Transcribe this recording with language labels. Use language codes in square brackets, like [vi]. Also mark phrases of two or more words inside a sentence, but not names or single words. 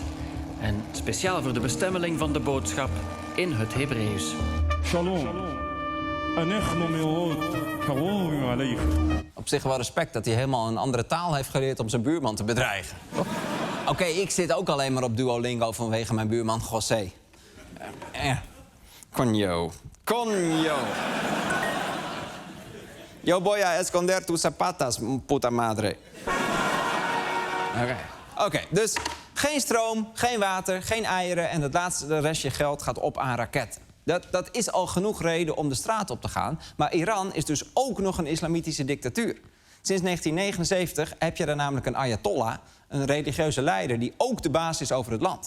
[nl] En speciaal voor de bestemmeling van de boodschap in het Hebreeuws. Shalom. Op zich wel respect dat hij helemaal een andere taal heeft geleerd om zijn buurman te bedreigen. Oké, ik zit ook alleen maar op Duolingo vanwege mijn buurman José. Coño. [es] Yo voy a esconder tus zapatas, puta madre. [nl] Oké, dus geen stroom, geen water, geen eieren en het laatste restje geld gaat op aan raketten. Dat is al genoeg reden om de straat op te gaan. Maar Iran is dus ook nog een islamitische dictatuur. Sinds 1979 heb je daar namelijk een ayatollah, een religieuze leider die ook de baas is over het land.